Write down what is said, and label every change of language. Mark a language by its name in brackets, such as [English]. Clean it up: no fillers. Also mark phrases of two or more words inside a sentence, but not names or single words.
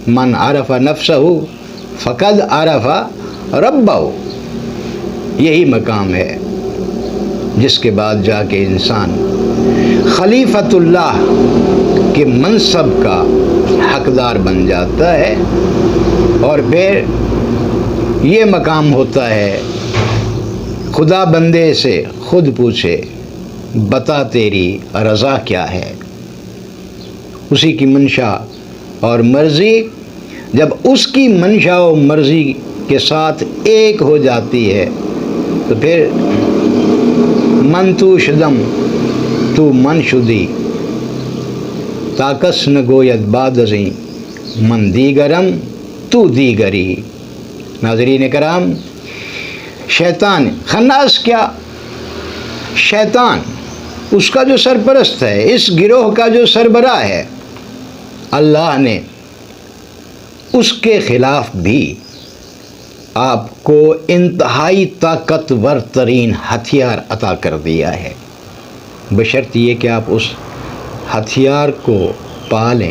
[Arabic] من عرف نفسہ فقد عرف ربہ، [Urdu] یہی مقام ہے جس کے بعد جا کے انسان خلیفۃ اللہ کے منصب کا حقدار بن جاتا ہے، اور پھر یہ مقام ہوتا ہے خدا بندے سے خود پوچھے بتا تیری رضا کیا ہے۔ اسی کی منشا اور مرضی جب اس کی منشا و مرضی کے ساتھ ایک ہو جاتی ہے تو پھر [Persian] من تو شدم تو من شدی، طاقس نگوید بعد ازیں من دیگرم تو دیگری۔ [Urdu] ناظرین کرام، شیطان خناس کیا؟ شیطان اس کا جو سرپرست ہے، اس گروہ کا جو سربراہ ہے، اللہ نے اس کے خلاف بھی آپ کو انتہائی طاقتور ترین ہتھیار عطا کر دیا ہے، بشرط یہ کہ آپ اس ہتھیار کو پالیں۔